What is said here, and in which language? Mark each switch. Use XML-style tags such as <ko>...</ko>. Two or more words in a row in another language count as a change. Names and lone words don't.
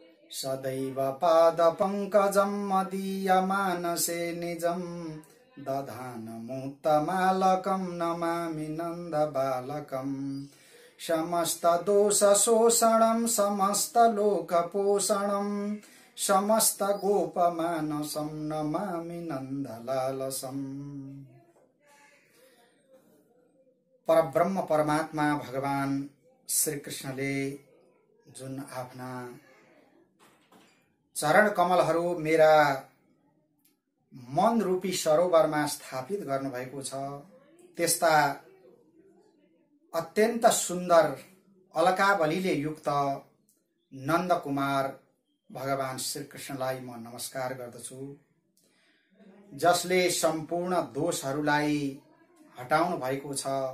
<sa>सदैव पादपङ्कजं मदीयमानसे निजं दधानमुत्तमालकं नमामि नन्दबालकम् समस्तदोषशोषणं समस्तलोकपोषणं समस्तगोपमानसं नमामि नन्दलालसम्।</sa> <ne>परब्रह्म परमात्मा भगवान श्री कृष्णले जुन आफ्ना चरण कमलहरू मेरा मन रूपी सरोवरमा स्थापित गर्नुभएको छ, त्यस्ता अत्यन्त सुन्दर अलकावलीले युक्त नन्दकुमार भगवान श्री कृष्णलाई म नमस्कार गर्दछु, जसले सम्पूर्ण दोषहरूलाई हटाउनु भएको छ।</ne>